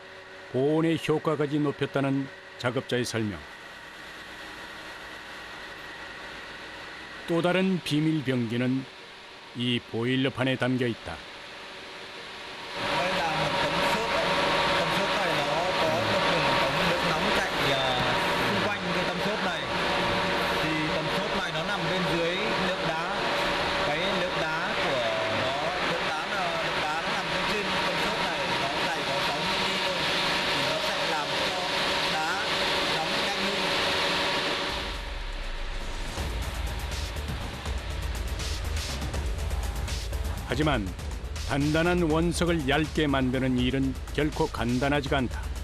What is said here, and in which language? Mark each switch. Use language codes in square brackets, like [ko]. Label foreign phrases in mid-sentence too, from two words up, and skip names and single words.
[ko] 보온의 효과까지 높였다는 작업자의 설명. 또 다른 비밀 병기는 이 보일러판에 담겨 있다. [vi] Đây là một tấm xốp ấy. Tấm xốp này nó có một đường ống nước nóng chạy xung quanh cái tấm xốp này. Thì tấm xốp này nó nằm bên dưới lớp đá. Cái lớp đá của nó, lớp đá nó nằm bên trên tấm xốp này, nó dày có 6 mm thôi. Thì nó sẽ làm cho đá nóng nhanh hơn. [ko] 하지만 단단한 원석을 얇게 만드는 일은 결코 간단하지가 않다.